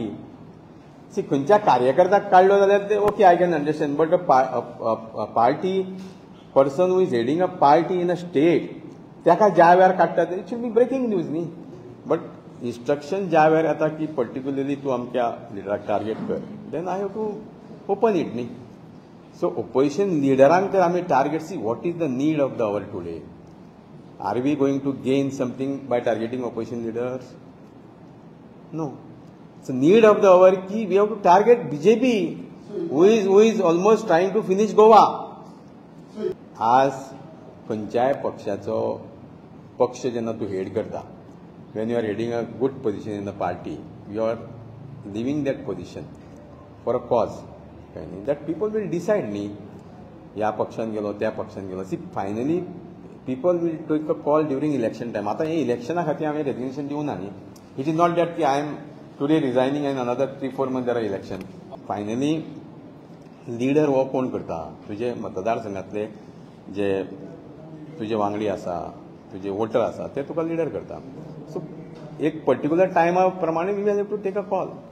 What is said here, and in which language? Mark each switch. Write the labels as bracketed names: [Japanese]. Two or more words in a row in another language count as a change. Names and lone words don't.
[English] सी [Konkani] खंयच्या कार्यकर्त्याक काडलो जाल्यार ते [English] okay I can understand, but a party person who is heading a party in a state [Konkani] ताका ज्या वेळार काडटा [English] it should be breaking news न्ही. but instruction [Konkani] ज्या वेळार येता की पर्टिक्युलरली तूं अमक्या लिडराक टार्गेट कर, [English] then I have to open it [Konkani] न्ही. सो ओपोजिशन लिडरांक तर आमी टार्गेट, [English] See what is the need of the hour today. Are we going to gain something by targeting opposition leaders? No. It's a need of the hour ki we have to target BJP, who is almost trying to finish Goa. [Konkani] आज खंयच्याय पक्षाचो पक्ष जेन्ना तूं हेड करता, [English] when you are heading a good position in the party, you are leaving that position for a cause. That people will decide न्ही, [Konkani] ह्या पक्षान गेलो त्या पक्षान गेलो. [English] See, finally people will take a call during election time. [Konkani] आता हे इलेक्शना खातीर हांवें रेजिग्नेशन दिवं ना न्ही. [English] It is not that की I am today resigning and another 3-4 months there are election. [Konkani] Finally लिडर हो कोण करता, तुजे मतदारसंघातले जे तुजे वांगडी आसा, तुजे वोटर आसा ते तुका लिडर करता. [English] सो एक पर्टिक्युलर [Konkani] टायमा प्रमाणे [English] we have to take a call.